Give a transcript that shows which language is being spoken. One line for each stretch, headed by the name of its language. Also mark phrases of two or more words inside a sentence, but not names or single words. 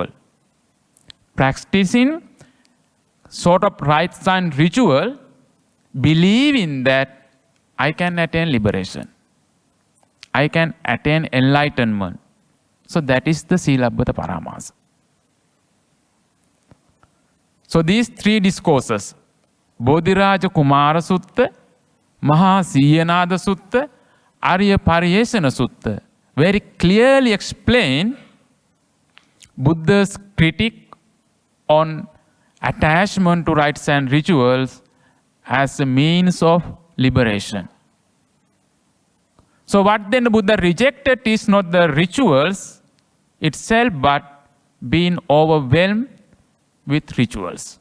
English: Practicing sort of rites and ritual, believing that I can attain liberation. I can attain enlightenment. So that is the Silabbata Paramasa. So these three discourses, Bodhiraja Kumara Sutta, Maha Siyanada Sutta, Arya Pariyesana Sutta, very clearly explain Buddha's critique on attachment to rites and rituals as a means of liberation. So what then the Buddha rejected is not the rituals itself, but being overwhelmed with rituals.